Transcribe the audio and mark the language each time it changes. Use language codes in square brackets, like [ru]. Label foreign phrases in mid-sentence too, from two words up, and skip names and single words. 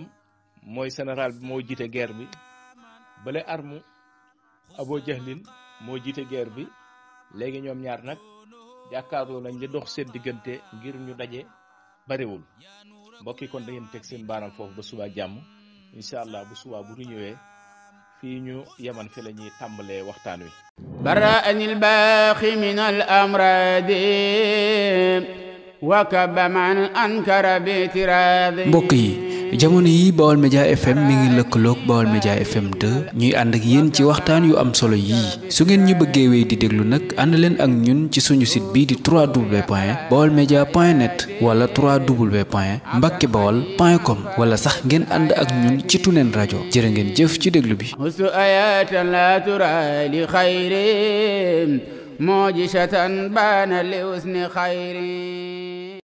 [wo] mooy général bi moo jiite guerre bi bale arme Abu Jahlin moo jiite guerre bi léegi ñoom ñaar nag jàkkaarloo nañ li dox seen diggante ngir ñu daje bariwul mbokk yi kon da ngeen teg seen baaraam foofu ba suba jàmm [ar] إن شاء الله [wo] bu suba bu ñu ñëwee fii ñu yaman fi la ñuy tàmbalee waxtaan wi. [ar] برأني الباقي من الأمراض وكب من أنكر باعتراض. [wo] mbokk yi jamono yi Baol Média FM mi ngi lëkkaloog Baol Média FM 2 ñuy ànd ak yéen ci waxtaan yu am solo yii su ngeen ñu bëggee wéy di déglu nag ànd leen ak ñun ci suñu site bii di www.baolmedia.net wala www.mbackebaol.com wala sax ngeen ànd ak ñun ci Tunen rajo jërë ngeen jëf ci déglu bi. [ar] حسن آيات لا ترى لخير معجزة بان لحسن خير.